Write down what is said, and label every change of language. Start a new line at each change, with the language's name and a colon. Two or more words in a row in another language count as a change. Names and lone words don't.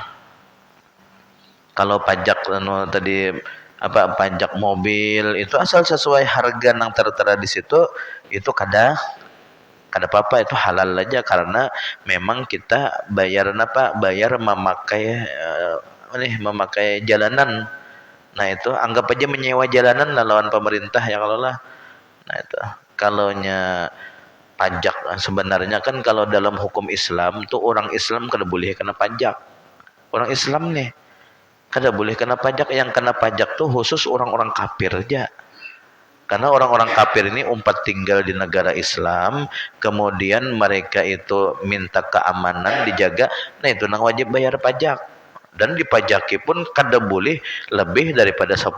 Banjar: Kalau pajak tadi pajak mobil itu asal sesuai harga nang tertera di situ, itu kada apa-apa, itu halal aja karena memang kita bayar memakai jalanan. Nah itu anggap aja menyewa jalanan lah lawan pemerintah ya kalau lah. Nah itu kalaunya pajak sebenarnya kan kalau dalam hukum Islam tuh orang Islam kada boleh kena pajak. Orang Islam nih kada boleh kena pajak.
Indonesian: Yang kena pajak tuh khusus orang-orang kafir aja. Karena orang-orang kafir ini tinggal di negara Islam, kemudian mereka itu minta keamanan dijaga.
Banjar: Nah itu nang wajib bayar pajak. Dan dipajaki pun kada boleh lebih daripada 10%.